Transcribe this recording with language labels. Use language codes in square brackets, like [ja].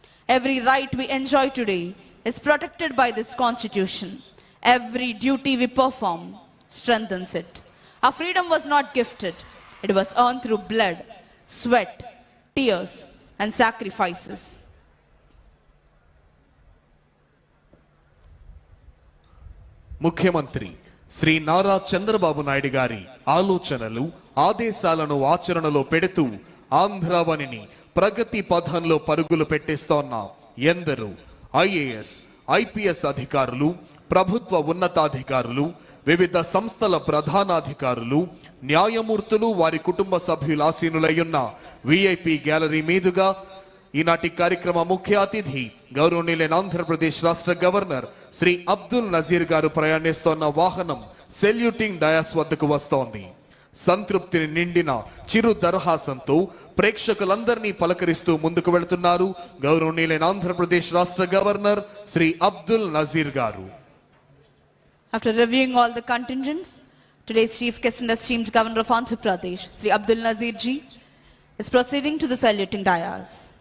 [en] Every right we enjoy today is protected by this Constitution. Every duty we perform strengthens it. Our freedom was not gifted. It was earned through blood, sweat, tears, and sacrifices. [te] ముఖ్యమంత్రి శ్రీ నారా చంద్రబాబు నాయుడు గారి ఆలోచనలు ఆదేశాలను ఆచరణలో పెడుతూ ఆంధ్రావనిని ప్రగతి పథంలో పరుగులు పెట్టిస్తోన్న ఎందరో IAS IPS అధికారులు, ప్రభుత్వ ఉన్నతాధికారులు, వివిధ సంస్థల ప్రధానాధికారులు, న్యాయమూర్తులు, వారి కుటుంబ సభ్యులు ఆసీనులయ్యున్న విఐపి గ్యాలరీ మీదుగా ఈనాటి కార్యక్రమ ముఖ్య అతిథి గౌరవనీయులైన ఆంధ్రప్రదేశ్ రాష్ట్ర గవర్నర్ శ్రీ అబ్దుల్ నజీర్ గారు ప్రయాణిస్తోన్న వాహనం సెల్యూటింగ్ డయాస్ వద్దకు వస్తోంది. సంతృప్తిని నిండిన చిరు దరహాసంతో ప్రేక్షకులందరినీ పలకరిస్తూ ముందుకు వెళ్తున్నారు గౌరవనీయులైన ఆంధ్రప్రదేశ్ రాష్ట్ర గవర్నర్ శ్రీ అబ్దుల్ నజీర్ గారు. [en] After reviewing all the contingents, today's chief guest and esteemed governor of Andhra Pradesh, Sri Abdul Nazir ji, is proceeding to the saluting dais.